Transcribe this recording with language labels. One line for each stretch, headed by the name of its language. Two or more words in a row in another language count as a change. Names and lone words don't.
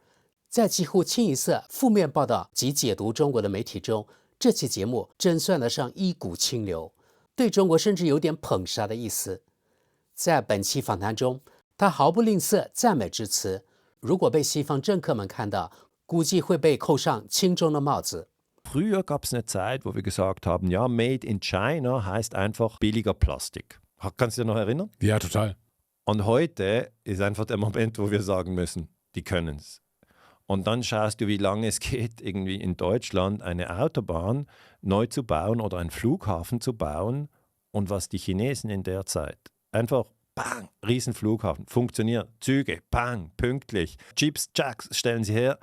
Chinese: 在几乎清一色负面报道及解读中国的媒体中，这期节目真算得上一股清流，对中国甚至有点捧杀的意思。在本期访谈中，他毫不吝啬赞美之词，如果被西方政客们看到，估计会被扣上轻重的帽子。
German: Früher gab es eine Zeit, wo wir gesagt haben, ja,
English: Made in China
German: heißt einfach billiger Plastik. Kannst du dich noch erinnern? Ja, total. Und heute ist einfach der Moment, wo wir sagen müssen, die können es. Und dann schaust du, wie lange es geht, irgendwie in Deutschland eine Autobahn neu zu bauen oder einen Flughafen zu bauen und was die Chinesen in der Zeit einfach, bang, Riesenflughafen, funktioniert, Züge, bang, pünktlich, Chips, Jacks stellen sie her.